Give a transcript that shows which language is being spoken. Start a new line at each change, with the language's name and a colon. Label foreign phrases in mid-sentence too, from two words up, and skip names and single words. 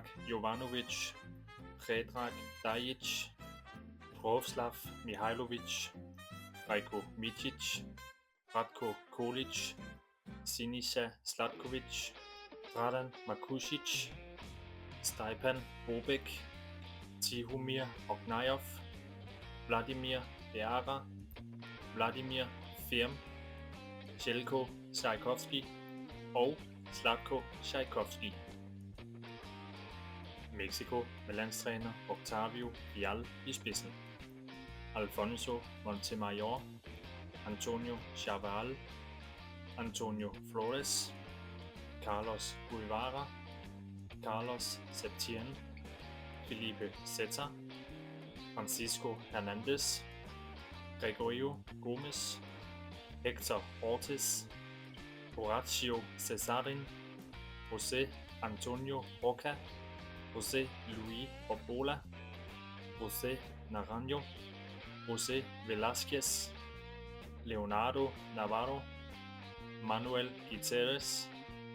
Danish: Jovanovic, Predrag Dajic, Proslav Mihailovic, Rajko Micic, Ratko Kolic, Sinisa Slatkovic, Dragan Makušić, Stjepan Bobek, Tihomir Ognajov, Vladimir Beara, Vladimir Firm, Željko Tchaikovsky og Slatko Tchaikovsky. Mexico med landstræner Octavio Vidal i spidsen. Alfonso Montemayor, Antonio Chaval, Antonio Flores, Carlos Guevara, Carlos Septien, Felipe Zeta, Francisco Hernandez, Gregorio Gomes, Hector Ortiz, Horacio Cesarin, José Antonio Roca, José Luis Obola, José Naranjo, José Velázquez, Leonardo Navarro, Manuel Gutierrez,